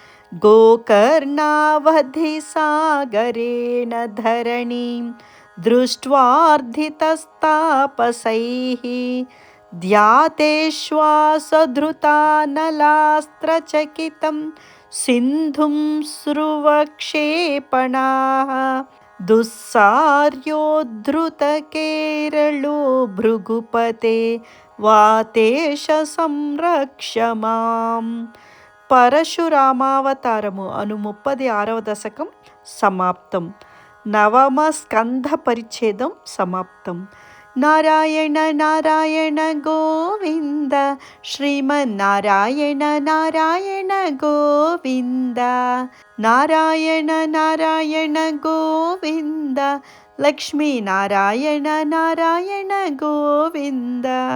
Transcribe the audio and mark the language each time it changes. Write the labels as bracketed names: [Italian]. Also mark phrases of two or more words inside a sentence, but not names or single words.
[Sanskrit] गोकर्णावधिसागरेण धरणीं दृष्ट्वार्धितस्तापसैः ध्यातेश्वासधृतानलास्त्रचकितं सिन्धुं स्रुवक्षेपणाः दुस्सार्योद्धृतकेरळो भृगुपते वातेश సంరక్ష మాం. [Telugu] పరశురామావతారము అను 36వ దశకం సమాప్తం. నవమ స్కంధ పరిచ్ఛేదం సమాప్తం. నారాయణ నారాయణ గోవింద శ్రీమన్నారాయణ నారాయణ గోవింద నారాయణ నారాయణ గోవింద లక్ష్మీనారాయణ నారాయణ గోవింద.